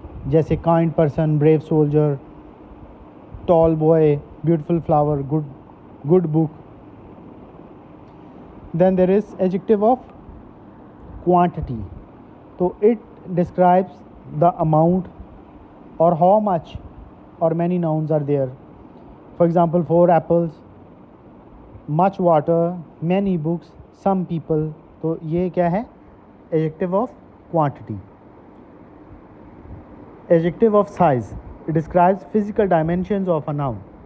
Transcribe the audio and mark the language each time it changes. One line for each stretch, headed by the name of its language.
English: جیسے kind person, brave soldier, tall boy, beautiful flower, good book. Then there is adjective of quantity. تو it describes the amount or how much or many nouns are there. For example 4 apples, much water, many books, some people.
Urdu: تو یہ کیا ہے, adjective of quantity.
English: Adjective of size, it describes physical dimensions of a noun.